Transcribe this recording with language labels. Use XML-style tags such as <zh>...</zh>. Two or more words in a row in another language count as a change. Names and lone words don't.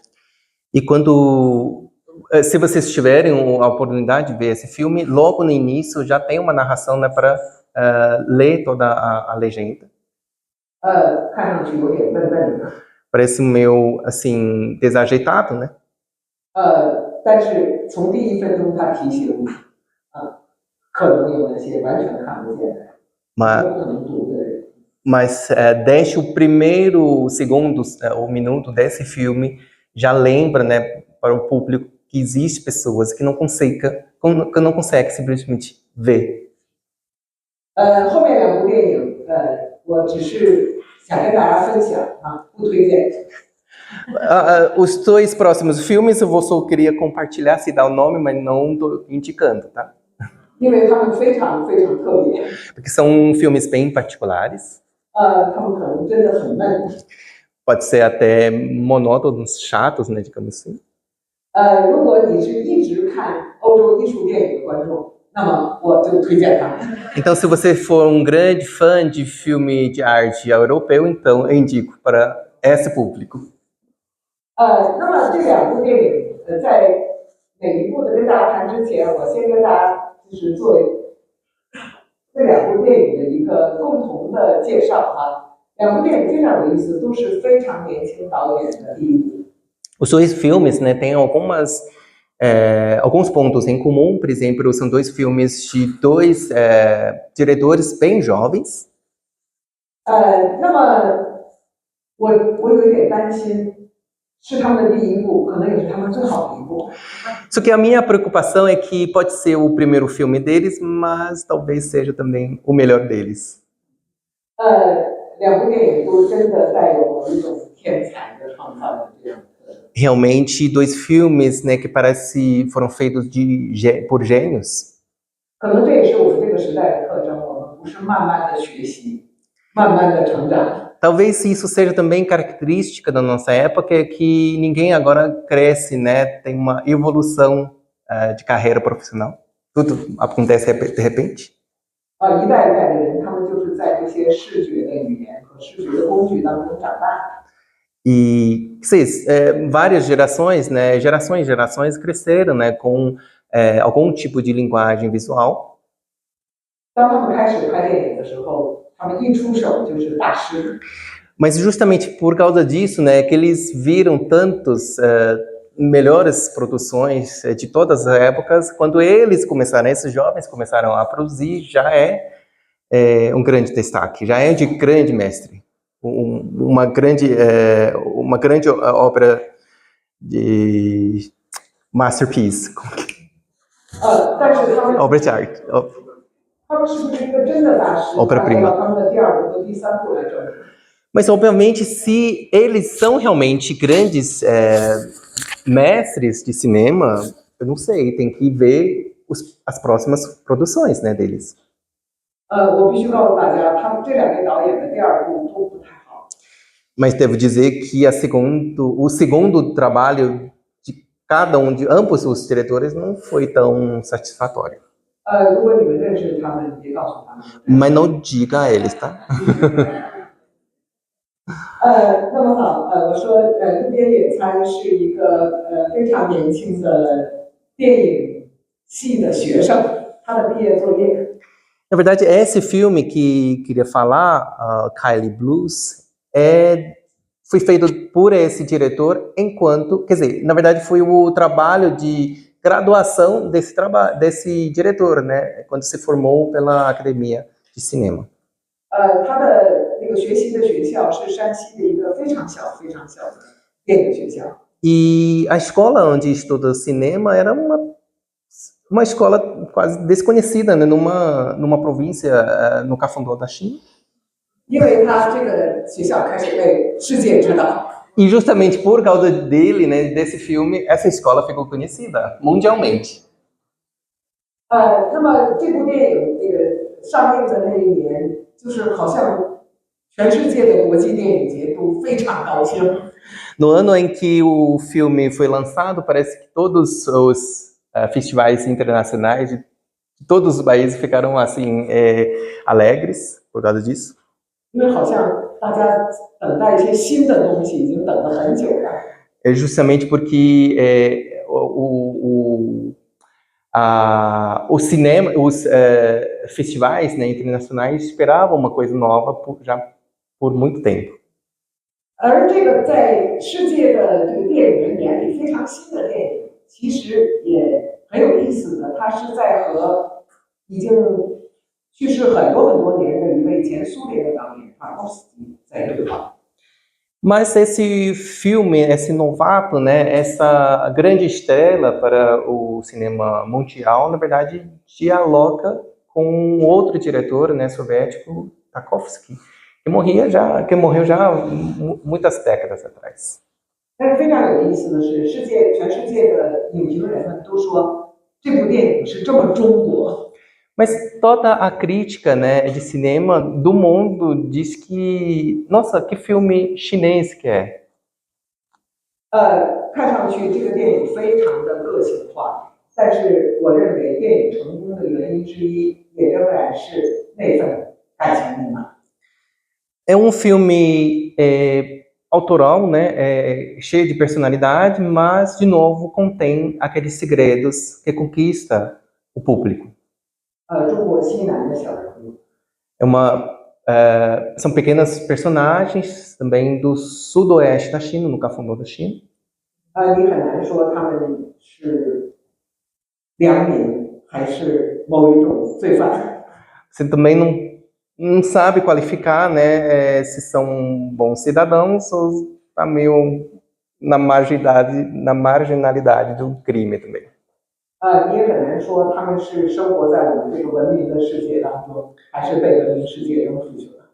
<pt>E quando, se vocês tiverem a oportunidade de ver esse filme, logo no início já tem uma narração, né, para ler toda a legenda.</pt> <zh>看上去有点笨笨的。</zh> <pt>Parece meio, assim, desajeitado, né?</pt> <zh>但是从第一分钟他提醒你，可能有那些完全看不见的，有可能读的人。</zh> <pt>Mas desde o primeiro segundo, o minuto desse filme, já lembra, né, para o público que existe pessoas que não conseguem simplesmente ver.</pt> <zh>后面两部电影，我只是想跟大家分享不推荐。</zh> <pt>Os dois próximos filmes eu só queria compartilhar, se dar o nome, mas não estou indicando, tá?</pt> <zh>因为他们非常非常特别。</zh> <pt>Porque são filmes bem particulares.</pt> <zh>他们可能真的很闷。</zh> <pt>Pode ser até monótonos, chatos, né, digamos assim.</pt> <zh>如果你是一直看欧洲艺术电影的观众，那么我就推荐他们。</zh> <pt>Então, se você for um grande fã de filme de arte europeu, então eu indico para esse público.</pt> <zh>那么这两部电影，在每一部的跟大家谈之前，我先跟大家就是做这两部电影的一个共同的介绍两部电影非常有意思，都是非常年轻导演的第一部。</zh> <pt>Os dois filmes, né, têm alguns pontos em comum. Por exemplo, são dois filmes de dois diretores bem jovens.</pt> <zh>那么我有一点担心，是他们的第一部，可能也是他们最好的一部。</zh> <pt>Só que a minha preocupação é que pode ser o primeiro filme deles, mas talvez seja também o melhor deles.</pt> <zh>两部电影都真的带有某一种天才的创造的这样。</zh> <pt>Realmente, dois filmes, né, que parece foram feitos por gênios.</pt> <zh>可能这也是我们这个时代的特征，我们不是慢慢的学习，慢慢的成长。</zh> <pt>Talvez isso seja também característica da nossa época, é que ninguém agora cresce, né, tem uma evolução de carreira profissional. Tudo acontece de repente.</pt> <zh>一代一代的人，他们就是在这些视觉的语言和视觉的工具当中长大。</zh> <pt>E vocês, várias gerações, né, gerações cresceram, né, com algum tipo de linguagem visual.</pt> <zh>当他们开始拍电影的时候，他们一出手就是大师。</zh> <pt>Mas justamente por causa disso, né, que eles viram tantos melhores produções de todas as épocas, quando eles começaram, esses jovens começaram a produzir, já é um grande destaque, já é de grande mestre, uma grande obra de masterpiece,</pt> <zh>但是他们</zh> <pt>obra de arte,</pt> <zh>他们是不是一个真的大师？</zh> <pt>obra-prima.</pt> <zh>他们的第二部和第三部来证明。</zh> <pt>Mas, obviamente, se eles são realmente grandes mestres de cinema, eu não sei, tem que ver as próximas produções, né, deles.</pt> <zh>我必须告诉大家，他们这两位导演的第二部都不太好。</zh> <pt>Mas devo dizer que o segundo trabalho de cada um de ambos os diretores não foi tão satisfatório.</pt> <zh>如果你们认识他们，别告诉他们。</zh> <pt>Mas não diga a eles, tá?</pt> <zh>那么好，我说，路边野餐是一个非常年轻的电影系的学生，他的毕业作业。</zh> <pt>Na verdade, esse filme que queria falar, Kylie Blues, foi feito por esse diretor quer dizer, na verdade foi o trabalho de graduação desse diretor, né, quando se formou pela Academia de Cinema.</pt> <zh>他的那个学习的学校是山西的一个非常小的电影学校。</zh> <pt>E a escola onde estuda cinema era uma escola quase desconhecida, né, numa província no Cafundó da China.</pt> <zh>因为他这个学校开始被世界知道。</zh> <pt>E justamente por causa dele, né, desse filme, essa escola ficou conhecida mundialmente.</pt> <zh>那么这部电影这个上映的那一年，就是好像全世界的国际电影节都非常高兴。</zh> <pt>No ano em que o filme foi lançado, parece que todos os festivais internacionais de todos os países ficaram assim alegres por causa disso.</pt> <zh>因为好像大家等待一些新的东西，已经等了很久了。</zh> <pt>É justamente porque o cinema, os festivais, né, internacionais esperavam uma coisa nova já por muito tempo.</pt> <zh>而这个在世界的这个电影人眼里非常新的电影，其实也很有意思的。它是在和已经去世很多年的一位前苏联的导演塔可夫斯基在对话。</zh> <pt>Mas esse filme, esse novato, né, essa grande estrela para o cinema mundial, na verdade, dialoga com outro diretor, né, soviético, Tarkovsky, que morreu já muitas décadas atrás.</pt> <zh>但是非常有意思的是，全世界的影评人们都说这部电影是这么中国。</zh> <pt>Mas toda a crítica, né, de cinema do mundo diz que, nossa, que filme chinês que é.</pt> <zh>看上去这个电影非常的个性化，但是我认为电影成功的原因之一，也仍然是那份感情密码。</zh> <pt>É um filme autoral, né, cheio de personalidade, mas, de novo, contém aqueles segredos que conquista o público.</pt> <zh>中国西南的小人物。</zh> <pt>São pequenas personagens também do sudoeste da China, no Cafundó da China.</pt> <zh>你很难说他们是良民还是某一种罪犯。</zh> <pt>Você também não sabe qualificar, né, se são bons cidadãos ou está meio na marginalidade do crime também.</pt> <zh>你也很难说他们是生活在我们这个文明的世界当中，还是被文明世界扔出去了。</zh>